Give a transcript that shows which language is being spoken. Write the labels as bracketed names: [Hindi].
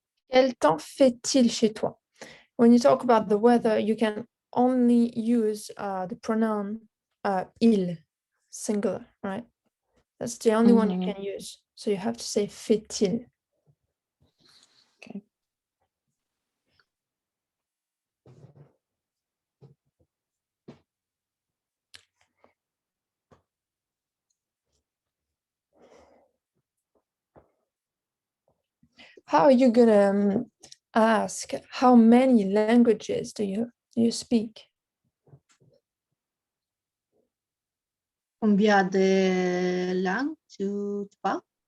[French] Quel temps fait-il chez toi? [English] When you talk about the weather, you can only use the pronoun il, singular, right? That's the only one you can use. So you have to say fait-il. Okay. How are you gonna ask how many languages do you speak? [French] Combien de langues tu parles?